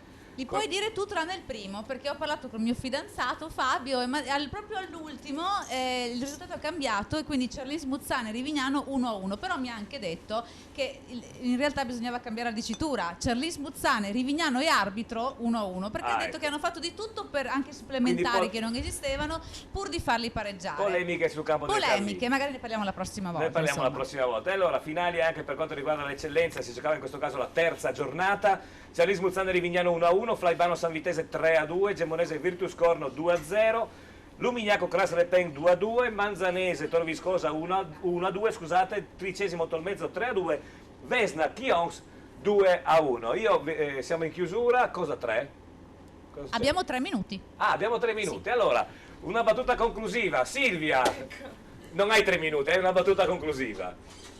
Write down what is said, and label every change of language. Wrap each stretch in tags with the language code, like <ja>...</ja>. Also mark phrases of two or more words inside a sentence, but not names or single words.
<it>Li puoi dire tu tranne il primo, perché ho parlato con il mio fidanzato Fabio e proprio all'ultimo il risultato è cambiato e quindi Cerlis Muzzane Rivignano 1-1, però mi ha anche detto che in realtà bisognava cambiare la dicitura, Cerlis Muzzane Rivignano e arbitro 1-1, perché ha detto ecco. che hanno fatto di tutto per anche supplementari Quindi che non esistevano pur di farli pareggiare. Polemiche sul campo del Polemiche, Carlino. magari ne parliamo la prossima volta. Ne parliamo insomma. la prossima volta. E allora, finali anche per quanto riguarda l'eccellenza, si giocava in questo caso la terza giornata. Cialis Muzzane Rivignano 1-1, Flaibano San Vitese 3-2, Gemonese Virtus Corno 2-0, Lumignacco Cras Repeng 2-2, Manzanese Toro Viscosa 1-2, scusate, Tricesimo Tolmezzo 3-2, Vesna Chions 2-1. Io siamo in chiusura, cosa 3? Abbiamo 3 minuti. Ah, abbiamo 3 minuti. Allora, una battuta conclusiva. Silvia, non hai 3 minuti, è una battuta conclusiva.</it>